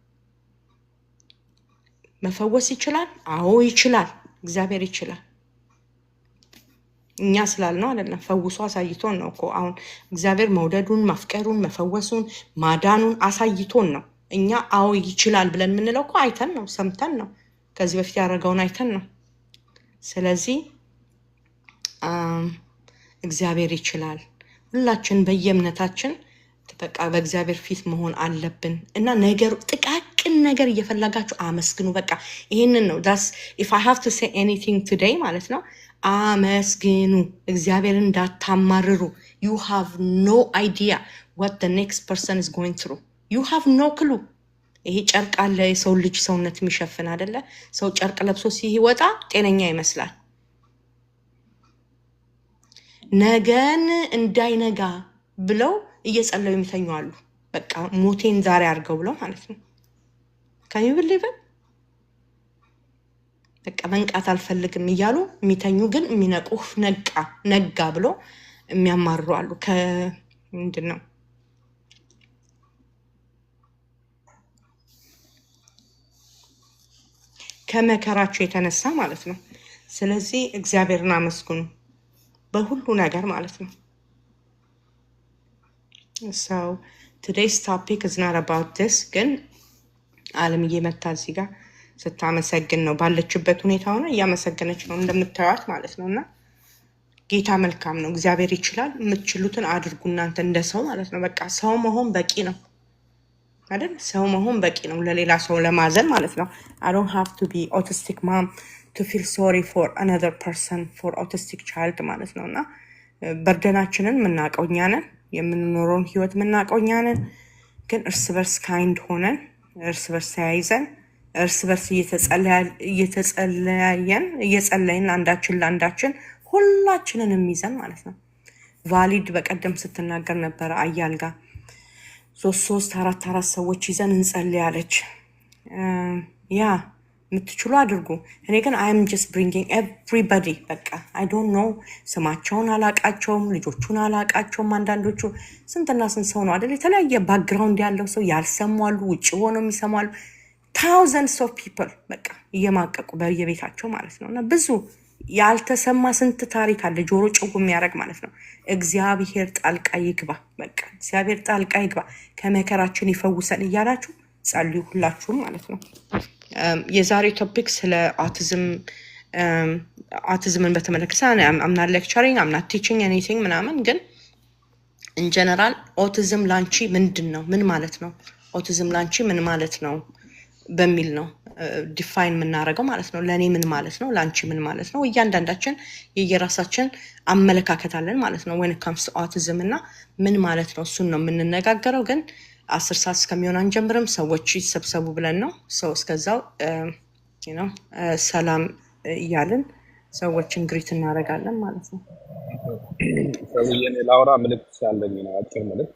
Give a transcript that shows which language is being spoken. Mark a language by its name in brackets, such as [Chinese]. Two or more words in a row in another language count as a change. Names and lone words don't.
[Amharic] መፈወስ ይችላል አዎ ይችላል እግዚአብሔር ይችላል እኛ ስላልነው አይደለም ፈውሶ አሳይቶን ነው እኮ አሁን እግዚአብሔር መውደዱን ማፍቀሩን መፈወሱን ማዳኑን አሳይቶን ነው እኛ አዎ ይችላል ብለን ምንለው እኮ አይተን ነው ሰምተን ነው ከዚህ በፊት ያደረገውን አይተን ነው። ስለዚህ እግዚአብሔር ይችላል። ሁላችን በየእምነታችን በቃ በእግዚአብሔር ፊት መሆን አለብን እና ነገሩ ጥቃቅን ነገር እየፈለጋችሁ አመስግኑ። በቃ ይሄንን ነው ዳስ [English] if I have to say anything today [Amharic] ማለት ነው። አመስግኑ፣ እግዚአብሔርን እንዳታማርሩ። [English] you have no idea what the next person is going through. you have no clue. [Amharic] ይሄ ጨርቅ አለ የሰው ልጅ ሰውነት የሚሸፍን አይደለ? ሰው ጨርቅ ለብሶ ሲወጣ ጤነኛ ይመስላል። ነገን እንዳይነጋ ብለው እየጸለዩ የሚተኙ አሉ። በቃ ሞቴን ዛሬ አድርገው ብለው ማለት ነው። [English] can you believe it? [Amharic] በቃ መንቃት አልፈልግም እያሉ የሚተኙ ግን የሚነቁህ ነጋ ብሎ የሚያማርሩ አሉ። ምንድን ነው ከመከራቸው የተነሳ ማለት ነው። ስለዚህ እግዚአብሔርን አመስግኑ በሁሉ ነገር ማለት ነው። [English] So today's topic is not about this. [Amharic] ግን አለምዬ መታ እዚህ ጋር ስታመሰግን ነው ባለችበት ሁኔታ ሆነ እያመሰገነች ነው እንደምታዩት ማለት ነው። እና ጌታ መልካም ነው። እግዚአብሔር ይችላል። የምትችሉትን አድርጉ እናንተ እንደ ሰው ማለት ነው። በቃ ሰው መሆን በቂ ነው አይደል? ሰው መሆን በቂ ነው ለሌላ ሰው ለማዘን ማለት ነው። [English] I don't have to be autistic mom to feel sorry for another person for autistic child [Amharic] ማለት ነው። እና በርደናችንን የምናውቀው እኛ ነን። የምንኖረውን ህይወት የምናውቀው እኛ ነን። ግን እርስ በርስ ካይንድ ሆነን እርስ በርስ ተያይዘን እርስ በርስ እየጸለይን አንዳችን ለአንዳችን ሁላችንን የሚይዘን ማለት ነው። ቫሊድ በቀደም ስትናገር ነበረ አያል ጋር 3-4 ሰዎች ይዘን እንጸልያለች። ያ የምትችሉ አድርጉ። እኔ ግን [English] I am just bringing everybody [Amharic] በቃ [English] I don't know [Amharic] ስማቸውን አላቃቸውም፣ ልጆቹን አላቃቸውም። አንዳንዶቹ ስንትና ስንት ሰው ነው አይደል? የተለያየ ባክግራውንድ ያለው ሰው ያልሰማሉ፣ ውጭ ሆነው የሚሰማሉ [English] thousands of people [Amharic] በቃ እየማቀቁ በየቤታቸው ማለት ነው። እና ብዙ ያልተሰማ ስንት ታሪክ አለ ጆሮ ጭው የሚያደርግ ማለት ነው። እግዚአብሔር ጣልቃ ይግባ። በቃ እግዚአብሔር ጣልቃ ይግባ፣ ከመከራችን ይፈውሰን እያላችሁ ጸልዩ ሁላችሁም ማለት ነው። የዛሬው ቶፒክ ስለ አውቲዝምን በተመለከተ [English] I'm not lecturing, I'm not teaching anything [Amharic] ምናምን፣ ግን [English] in general [Amharic] ኦቲዝም ላንቺ ምንድን ነው? ምን ማለት ነው? ኦቲዝም ላንቺ ምን ማለት ነው በሚል ነው ዲፋይን የምናደርገው ማለት ነው። ለእኔ ምን ማለት ነው? ላንቺ ምን ማለት ነው? እያንዳንዳችን የየራሳችን አመለካከት አለን ማለት ነው [English] when it comes to autism [Amharic] እና ምን ማለት ነው እሱን ነው የምንነጋገረው። ግን 10 ሰዓት እስከሚሆን አንጀምርም፣ ሰዎች ይሰብሰቡ ብለን ነው። ሰው እስከዛው ሰላም እያልን ሰዎችን ግሪት እናደርጋለን ማለት ነው። ሰውዬ ላውራ ምልክት ያለኝ ነው፣ አጭር ምልክት።